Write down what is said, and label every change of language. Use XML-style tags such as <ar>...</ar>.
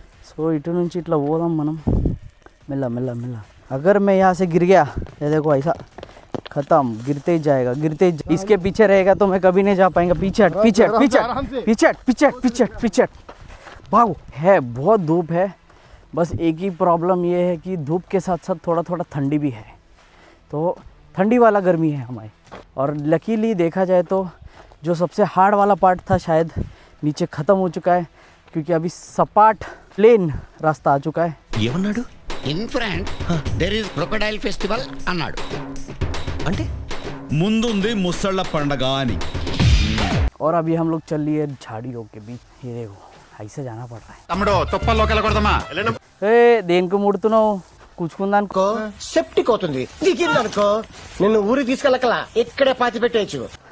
<te>So ఇటు నుంచి ఇట్లా పోదాం మనం మెల్ల మెల్ల మెల్ల.</te> <hi>अगर मैं यहाँ से गिर गया ये देखो ऐसा खत्म, गिरते ही जाएगा, गिरते ही इसके पीछे रहेगा तो मैं कभी नहीं जा पाएंगा. पीछे हट पीछे हट पीछे हट पीछे हट पीछे हट पीछे हट पीछे हट. भागो. है बहुत धूप है, बस एक ही प्रॉब्लम ये है कि धूप के साथ साथ थोड़ा थोड़ा ठंडी भी है, तो ठंडी वाला गर्मी है हमारे. और लकीली देखा जाए तो जो सबसे हार्ड वाला पार्ट था शायद नीचे ख़त्म हो चुका है, क्योंकि अभी सपाट प्लेन रास्ता आ चुका है.</hi> <te>ఏమన్నాడు?</te> <en>in front there is crocodile festival</en> <te>అన్నాడు. అంటే ముందుంది ముసళ్ళ పండగ అని.</te> <hi>और अभी हम लोग चल लिए झाड़ियों के बीच. ये देखो ऐसे जाना पड़ रहा है.</hi> <te>తమ్ముడు తుప్పల్లోకి వెళ్ళకూడదమ్మా. దేనికి ముడుతున్నావు? కూర్చుకుందానుకో సెప్టిక్ అవుతుంది, దిగిందనుకో నిన్ను ఊరికి తీసుకెళ్ళకలా ఇక్కడే పాతి పెట్టేయచ్చు.</te>